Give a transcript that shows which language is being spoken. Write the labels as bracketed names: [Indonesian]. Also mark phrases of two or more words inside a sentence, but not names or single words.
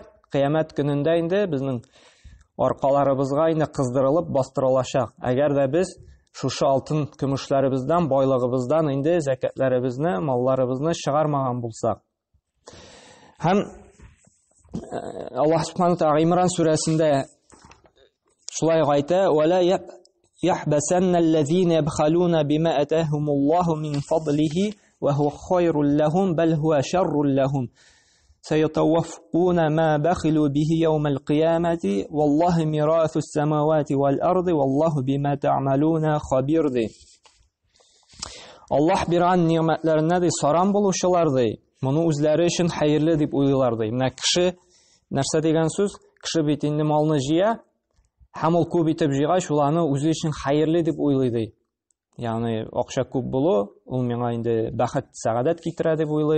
[Tatar] Кыямәт көнендә инде безнең аркаларыбызга инде кыздырылып бастырылачак. Әгәр дә без шушы алтын көмешләребездән, байлыгыбыздан инде закатларыбызны, малларыбызны чыгармаган булсак. Һәм [Arabic] الله سبحانه وتعالى [Tatar] Имран сүрәсендә шулай әйтә: [Arabic] "ولا يحسبن الذين يبخلون بما آتاهم الله من فضله وهو خير لهم بل هو شر لهم. سيطوقون ما بخلوا به يوم القيامة والله ميراث السماوات والأرض والله بما تعملون خبير." [Tatar] ди. Аллаһ биргән ниъмәтләренә ди саран булучылар ди. Моны үзләре өчен хәерле дип уйлыйлар ди. Менә кеше нәрсә дигән сүз? Кеше бит инде малны җыя, һәм ул күп итеп җыйгач, ул аны үзе өчен хәерле дип уйлый ди. Ягъни акча күп булу, ул миңа инде бәхет, сәгадәт китерә дип уйлый.